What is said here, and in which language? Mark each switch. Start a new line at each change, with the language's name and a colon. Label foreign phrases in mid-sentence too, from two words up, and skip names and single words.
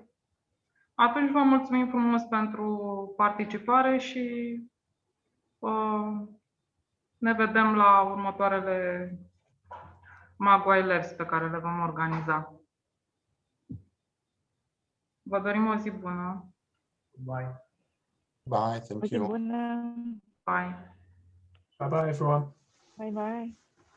Romanian: Atunci vă mulțumim frumos pentru participare și ne vedem la următoarele Maguay Labs pe care le vom organiza. Vă dorim o zi bună.
English: Bye. Bye, thank you.
Romanian: Bună.
English: Bye. Bye bye, everyone. Bye bye.